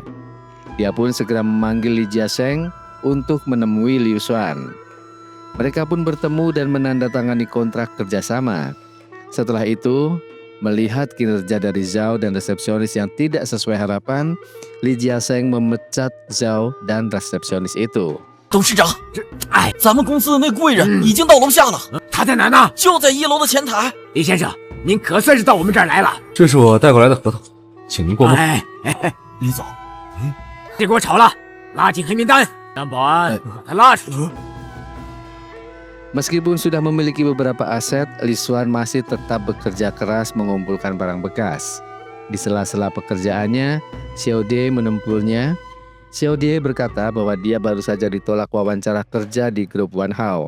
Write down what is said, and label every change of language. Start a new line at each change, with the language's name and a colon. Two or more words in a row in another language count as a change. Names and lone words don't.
Indonesian: Dia pun segera memanggil Li Jiasheng untuk menemui Li Xuan. Mereka pun bertemu dan menandatangani kontrak kerjasama. Setelah itu, melihat kinerja dari Zhao dan resepsionis yang tidak sesuai harapan, Li Jiasheng memecat Zhao dan resepsionis itu.
Chinese: 董事长，咱们公司的那贵人已经到楼下了，他在哪呢？就在1楼的前台。李先生，您可算是到我们这儿来了。这是我带过来的合同，请您过目。李总，别给我吵了，拉进黑名单，让保安把他拉出去。
Indonesian: Meskipun sudah memiliki beberapa aset, Li Xuan masih tetap bekerja keras mengumpulkan barang bekas. Di sela-sela pekerjaannya, Xiao Die menempulnya. Xiao Die berkata bahwa dia baru saja ditolak wawancara kerja di grup Wanhao.